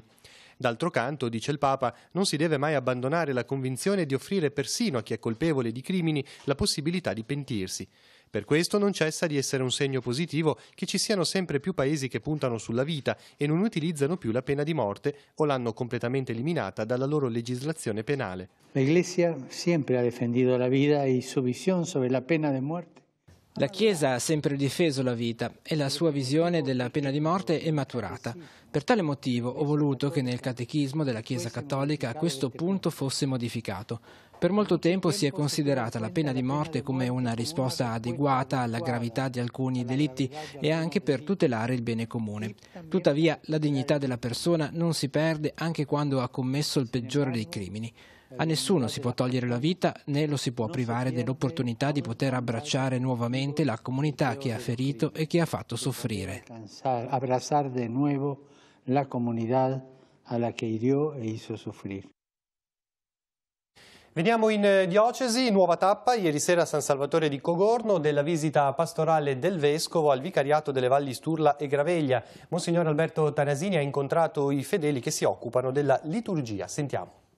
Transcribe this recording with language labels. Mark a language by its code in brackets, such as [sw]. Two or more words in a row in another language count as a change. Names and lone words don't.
[it] D'altro canto, dice il Papa, non si deve mai abbandonare la convinzione di offrire persino a chi è colpevole di crimini la possibilità di pentirsi. Per questo non cessa di essere un segno positivo che ci siano sempre più paesi che puntano sulla vita e non utilizzano più la pena di morte o l'hanno completamente eliminata dalla loro legislazione penale. [es] La Iglesia sempre ha defendido la vida y su visión sobre la pena de muerte. [it] La Chiesa ha sempre difeso la vita e la sua visione della pena di morte è maturata. Per tale motivo ho voluto che nel catechismo della Chiesa Cattolica questo punto fosse modificato. Per molto tempo si è considerata la pena di morte come una risposta adeguata alla gravità di alcuni delitti e anche per tutelare il bene comune. Tuttavia, la dignità della persona non si perde anche quando ha commesso il peggiore dei crimini. A nessuno si può togliere la vita né lo si può privare dell'opportunità di poter abbracciare nuovamente la comunità che ha ferito e che ha fatto soffrire. [es] Abrazar de nuevo la comunidad a la que hirió e hizo sufrir. [it] Veniamo in diocesi, nuova tappa ieri sera a San Salvatore di Cogorno della visita pastorale del Vescovo al vicariato delle Valli Sturla e Graveglia. Monsignor Alberto Tanasini ha incontrato i fedeli che si occupano della liturgia. Sentiamo.